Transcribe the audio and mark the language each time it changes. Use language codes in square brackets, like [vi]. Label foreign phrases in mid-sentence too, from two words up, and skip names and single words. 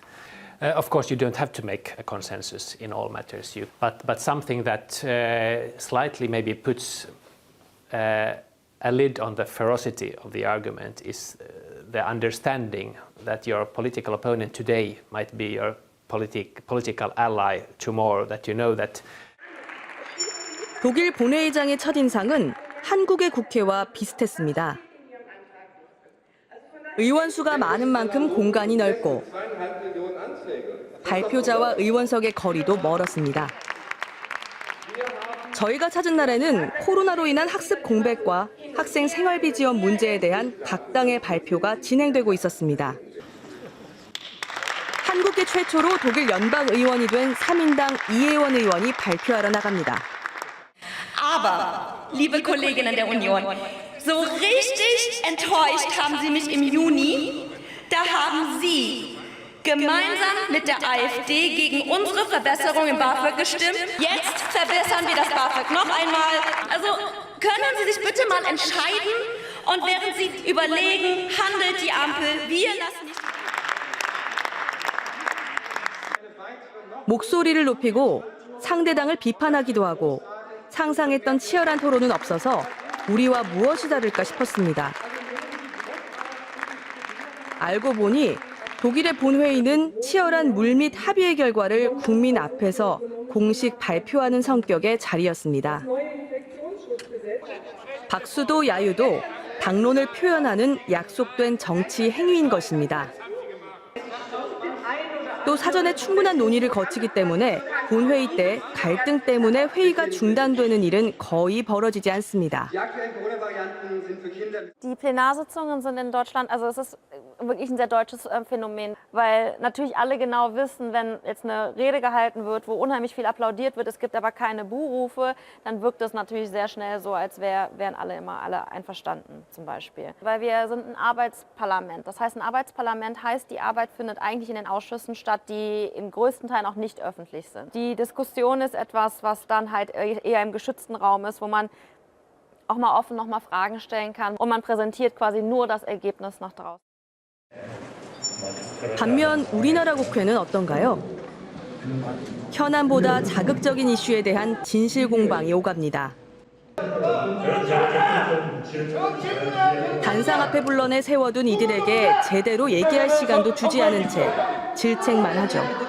[en] Of course, you don't have to make a consensus in all matters, but something that slightly maybe puts a lid on the ferocity of the argument is the understanding that your political opponent today might be your political ally tomorrow, that you know that. [ko] 독일 본회의장의 첫인상은 한국의 국회와 비슷했습니다. 의원 수가 많은 만큼 공간이 넓고 발표자와 의원석의 거리도 멀었습니다. 저희가 찾은 날에는 코로나로 인한 학습 공백과 학생 생활비 지원 문제에 대한 각 당의 발표가 진행되고 있었습니다. 한국계 최초로 독일 연방 의원이 된 3인당 이혜원 의원이 발표하러 나갑니다. [de] Aber, liebe Kolleginnen der Union, so richtig enttäuscht haben Sie mich im Juni. Da haben Sie gemeinsam mit der AfD gegen unsere Verbesserung im BAföG gestimmt. Jetzt verbessern wir das BAföG noch einmal. Also können Sie sich bitte mal entscheiden und während Sie überlegen, handelt die Ampel. Wir lassen nicht. [ko] 목소리를 높이고 상대당을 비판하기도 하고 상상했던 치열한 토론은 없어서 우리와 무엇이 다를까 싶었습니다. 알고 보니 독일의 본회의는 치열한 물밑 합의의 결과를 국민 앞에서 공식 발표하는 성격의 자리였습니다. 박수도 야유도 당론을 표현하는 약속된 정치 행위인 것입니다. 또 사전에 충분한 논의를 거치기 때문에 본회의 때 갈등 때문에 회의가 중단되는 일은 거의 벌어지지 않습니다. [de] Die Plenarsitzungen sind in Deutschland, also es ist wirklich ein sehr deutsches Phänomen, weil natürlich alle genau wissen, wenn jetzt eine Rede gehalten wird, wo unheimlich viel applaudiert wird, es gibt aber keine Buhrufe, dann wirkt es natürlich sehr schnell so, als wären alle einverstanden zum Beispiel. Weil wir sind ein Arbeitsparlament. Das heißt, ein Arbeitsparlament heißt, die Arbeit findet eigentlich in den Ausschüssen statt, die im größten Teil auch nicht öffentlich sind. Die Diskussion ist etwas, was dann halt eher im geschützten Raum ist, wo man auch mal offen noch mal Fragen stellen kann und man präsentiert quasi nur das Ergebnis nach draußen. [ko] 반면 우리나라 국회는 어떤가요? 현안보다 자극적인 이슈에 대한 진실 공방이 오갑니다. 단상 앞에 불러내 세워둔 이들에게 제대로 얘기할 시간도 주지 않은 채 질책만 하죠.